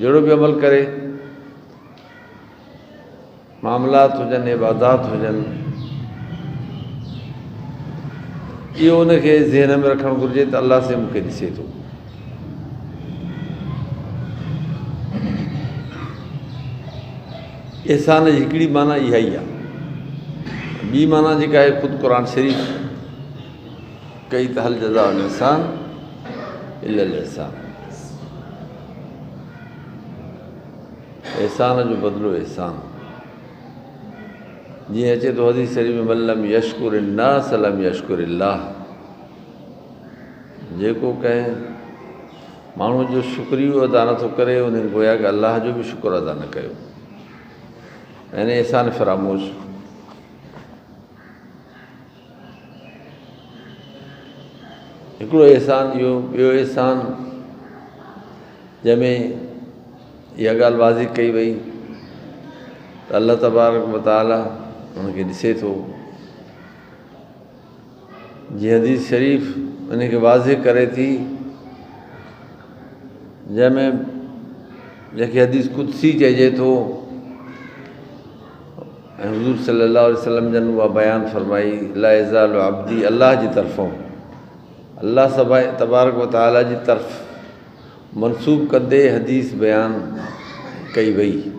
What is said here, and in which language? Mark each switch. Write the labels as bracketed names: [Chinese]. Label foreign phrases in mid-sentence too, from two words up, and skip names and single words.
[Sindhi] जहिड़ो बि अमल करे, मामलात हुजनि इबादात हुजनि, इहो उनखे ज़हन में रखणु घुरिजे त अलाह से मूंखे ॾिसे थो। इहसान जी हिकिड़ी माना इहा ई आहे। ॿी माना जेका आहे ख़ुदि क़ुर शरीफ़ कई त [Arabic] هل جزاء الإحسان إلا الإحسان. [Sindhi] इहसान जो बदिलो इहसान। जीअं अचे थो हदीस शरीफ़ में [Arabic] من لم يشكر الناس لم يشكر الله, [Sindhi] जेको कंहिं माण्हू जो शुक्रियो अदा नथो करे उन गोया कि अलाह जो बि शुक्र अदा न कयो। यानी एहसान फरामोश। हिकिड़ो एहसान इहो, ॿियो एहसान जंहिंमें इहा ॻाल्हि वाज़िह कई वई त अल्लाह [Arabic] تبارك وتعالى [Sindhi] उनखे ॾिसे थो। जीअं हदीस शरीफ़ उनखे वाज़िह करे थी, जंहिंमें जंहिंखे हदीस कुदसी चइजे थो, ऐं हुज़ूर [Arabic] صلى الله عليه وسلم [Sindhi] जन उहा बयानु फरमाई [Arabic] لا يزال عبدي, [Sindhi] अल्लाह जी तरफ़ों, अल्लाह सभा [Arabic] تبارك وتعالى [Sindhi] जी तरफ़ मनसूब कंदे हदीस बयानु कई वई।